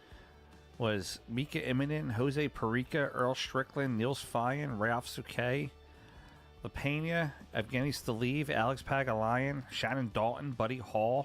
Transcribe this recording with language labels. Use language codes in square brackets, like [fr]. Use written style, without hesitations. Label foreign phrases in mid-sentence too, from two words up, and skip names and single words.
[en] Open, was Mika Immonen, Jose Perica, Earl Strickland, Niels Fyan, Ralph Souquet, LaPena, Evgeny Staleev, Alex Pagalayan, Shannon Dalton, Buddy Hall.